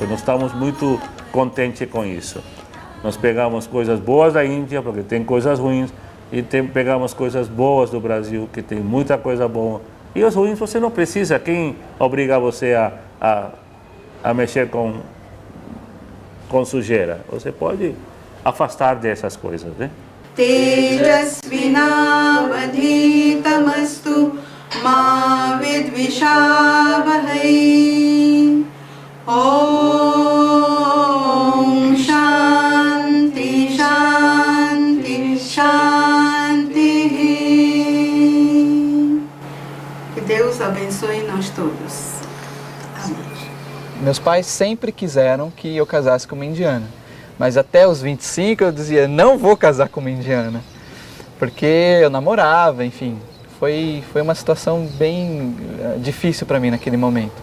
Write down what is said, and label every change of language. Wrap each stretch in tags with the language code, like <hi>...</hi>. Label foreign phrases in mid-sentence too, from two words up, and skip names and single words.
<pt>Nós estamos muito contentes com isso. Nós pegamos coisas boas da Índia, porque tem coisas ruins, e pegamos coisas boas do Brasil, que tem muita coisa boa. E os ruins você não precisa. Quem obriga você a mexer com sujeira? Você pode afastar dessas coisas, né?</pt> <sa>तेजस्विनावधीतमस्तु मा विद्विषावहै. ॐ शान्तिः शान्तिः शान्तिः.</sa> <pt>Que Deus abençoe nós todos. Amém. Meus pais sempre quiseram que eu casasse com uma indiana, mas até os 25 eu dizia, não vou casar com uma indiana, porque eu namorava, enfim, foi uma situação bem difícil para mim naquele momento.</pt>